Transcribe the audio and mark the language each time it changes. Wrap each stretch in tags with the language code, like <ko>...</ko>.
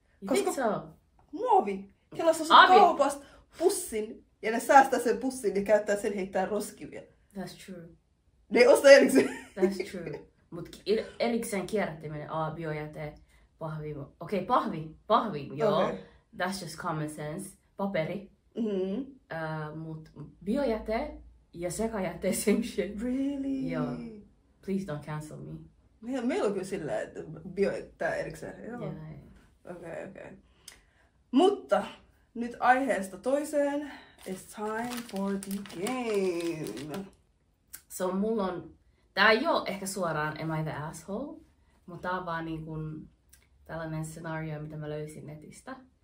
<en>You think so?</en> <fi>Muovi. Heillä on kaupasta pussin, ja ne säästää sen pussin, ja käyttää sen heittää roskivia.</fi> <en>That's true.</en> <fi>Ne ei osta erikseen.</fi> <en>That's true.</en> <fi>Mut erikseen kierrättäminen, biojäte, pahvi. Okei, pahvi, joo. Okay.</fi> <en>That's just common sense.</en> <fi>Paperi. Mut biojäte ja sekajäte,</fi> <en>same shit. Really? Joo. Please don't cancel me.</en> <fi>Meillä on kyllä silleen, että bio tää erikseen. Joo. Okei. Mutta nyt aiheesta toiseen.</fi> <en>It's time for the game.</en> <fi>So mulla on... Tää ei oo ehkä suoraan Am I the asshole? Mutta tää on vaan niin kun tällainen scenario, mitä mä löysin netistä.</fi>